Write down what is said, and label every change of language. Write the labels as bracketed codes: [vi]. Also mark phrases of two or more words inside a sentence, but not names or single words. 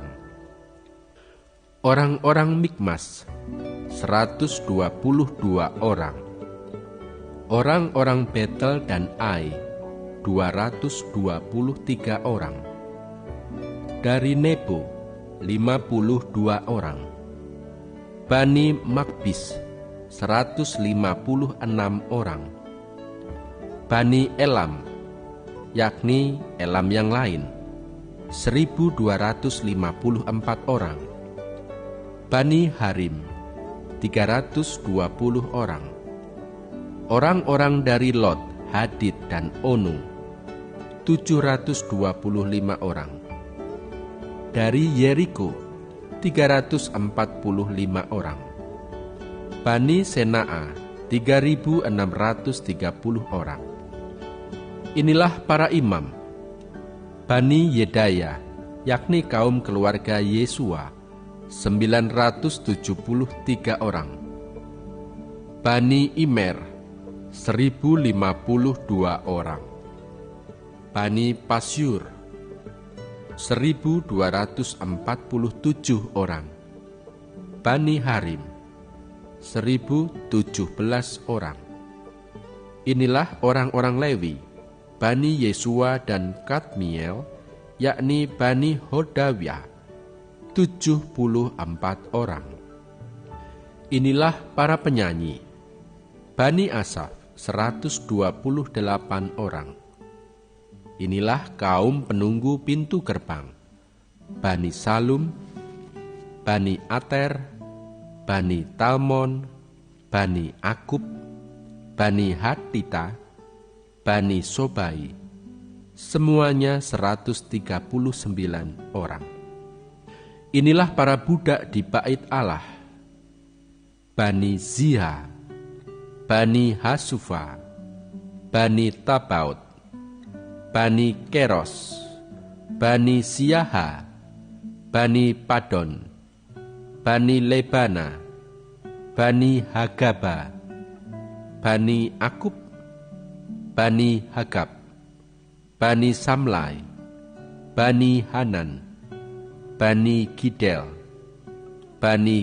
[id] Orang-orang Mikmas 122 orang. Orang-orang Betel dan Ai 223 orang. Dari Nebo 52 orang. Bani Makbis 156 orang. Bani Elam, yakni Elam yang lain, 1254 orang. Bani Harim 320 orang. Orang-orang dari Lot, Hadid, dan Onu 725 orang. Dari Yeriko 345 orang. Bani Senaa 3.630 orang. Inilah para imam. Bani Yedaya, yakni kaum keluarga Yesua 973 orang. Bani Imer 1.052 orang. Bani Pasyur 1.247 orang. Bani Harim 1.017 orang. Inilah orang-orang Lewi, Bani Yesua dan Kadmiel, yakni Bani Hodawiyah 74 orang. Inilah para penyanyi, Bani Asaf 128 orang. Inilah kaum penunggu pintu gerbang, Bani Salum, Bani Ater, Bani Talmon, Bani Akub, Bani Hatita, Bani Sobai, semuanya 139 orang. Inilah para budak di bait Allah, Bani Ziha, Bani Hasufa, Bani Tabaut, Bani Keros, Bani Siaha, Bani Padon, Bani Lebana, Bani Hagaba, Bani Akub, Bani Hagab, Bani Samlai, Bani Hanan, Bani Gidel, Bani